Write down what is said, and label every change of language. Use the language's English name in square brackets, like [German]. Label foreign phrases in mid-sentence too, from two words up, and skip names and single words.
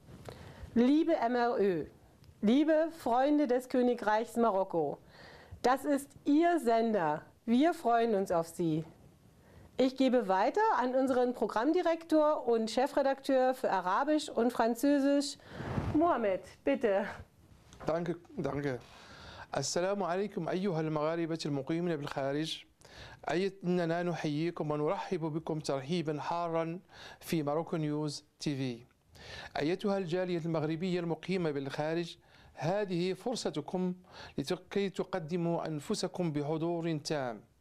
[German] Liebe MRÖ, liebe Freunde des Königreichs Marokko, das ist Ihr Sender. Wir freuen uns auf Sie. Ich gebe weiter an unseren Programmdirektor und Chefredakteur für Arabisch und Französisch, Mohammed, bitte. Danke. [Arabic] السلام عليكم أيها المغاربة المقيمين بالخارج. إننا نحييكم ونرحب بكم ترحيبا حارا في ماروكو نيوز تي في. أيتها الجالية المغربية المقيمة بالخارج، هذه فرصتكم لكي تقدموا أنفسكم بحضور تام.